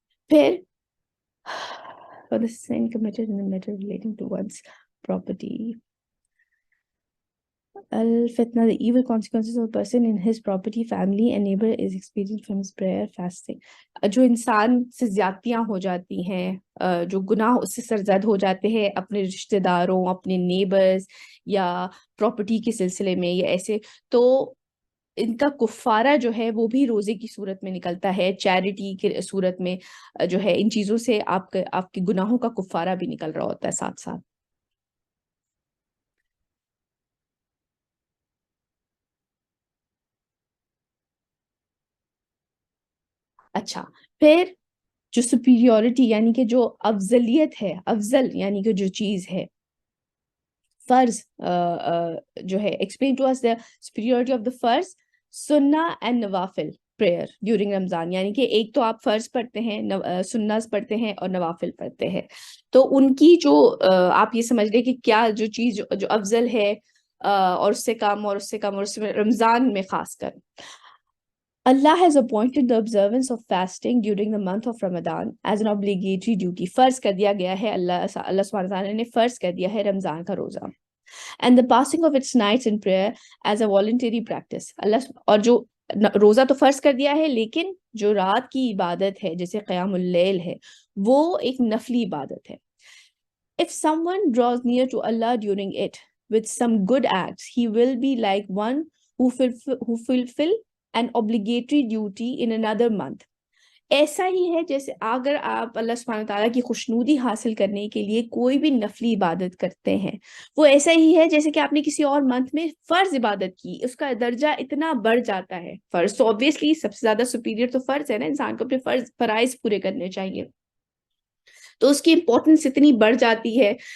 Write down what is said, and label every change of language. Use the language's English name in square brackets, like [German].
[Urdu] پھر [English] for the sin committed in the matter relating to one's property. Al-fitna, the evil consequences of a person in his property, family and neighbor is experienced from his prayer, fasting. [Urdu] جو انسان سے زیادتیاں ہو جاتی ہیں، جو گناہ اس سے سرزد ہو جاتے ہیں اپنے رشتہ داروں، اپنے نیبرز یا پراپرٹی کے سلسلے میں یا ایسے، تو ان کا کفارہ جو ہے وہ بھی روزے کی صورت میں نکلتا ہے، چیریٹی کی صورت میں جو ہے ان چیزوں سے آپ کے گناہوں کا کفارہ بھی نکل رہا ہوتا ہے ساتھ ساتھ. اچھا، پھر جو سپیریورٹی یعنی کہ جو افضلیت ہے، افضل یعنی کہ جو چیز ہے، فرض جو ہے [English] explain to us the superiority of the [Urdu] فرض، سنہ [English] and [Urdu] نوافل prayer during رمضان. یعنی کہ ایک تو آپ فرض پڑھتے ہیں، سنت پڑھتے ہیں اور نوافل پڑھتے ہیں، تو ان کی جو آپ یہ سمجھ لیں کہ کیا جو چیز جو افضل ہے اور اس سے کم اور اس سے کم اور اس میں رمضان میں خاص کر. [English] Allah has appointed the observance of fasting during the month of Ramadan as an obligatory duty. [Urdu] فرض کر دیا گیا ہے، اللہ سبحانہ وتعالیٰ نے فرض کر دیا ہے رمضان کا روزہ. [English] And the passing of its nights in prayer as a voluntary practice. [Urdu] اور جو روزہ تو فرض کر دیا ہے، لیکن جو رات کی عبادت ہے جیسے قیام اللیل ہے وہ ایک نفلی عبادت ہے. [English] If someone draws near to Allah during it with some good acts, he will be like one who fulfill an obligatory duty in another month. [Urdu] ایسا ہی ہے جیسے اگر آپ اللہ سبحانہ تعالیٰ کی خوشنودی حاصل کرنے کے لیے کوئی بھی نفلی عبادت کرتے ہیں، وہ ایسا ہی ہے جیسے کہ آپ نے کسی اور منتھ میں فرض عبادت کی، اس کا درجہ اتنا بڑھ جاتا ہے. فرض تو [English] obviously [Urdu] سب سے زیادہ سپیریئر تو فرض ہے نا، انسان کو اپنے فرائض پورے کرنے چاہیے، تو اس کی امپورٹنس اتنی بڑھ جاتی ہے.